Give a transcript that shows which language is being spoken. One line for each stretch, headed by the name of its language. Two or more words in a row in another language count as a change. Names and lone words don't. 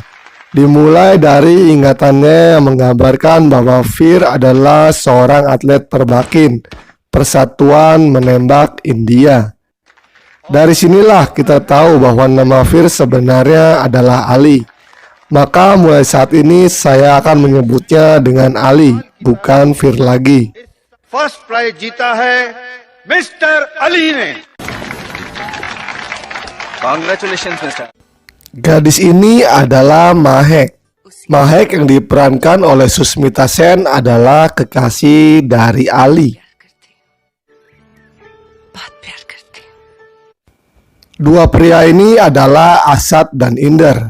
Indonesian: Dimulai dari ingatannya yang menggambarkan bahwa Fir adalah seorang atlet perbakin Persatuan Menembak India. Dari sinilah kita tahu bahwa nama Fir sebenarnya adalah Ali. Maka mulai saat ini saya akan menyebutnya dengan Ali, bukan Fir lagi.
English: first prize
Hindi: जीता है मिस्टर अली ने।
English: Congratulations, Mister.
Indonesian: Gadis ini adalah Mahek. Mahek yang diperankan oleh Susmita Sen adalah kekasih dari Ali. Dua pria ini adalah Asad dan Inder.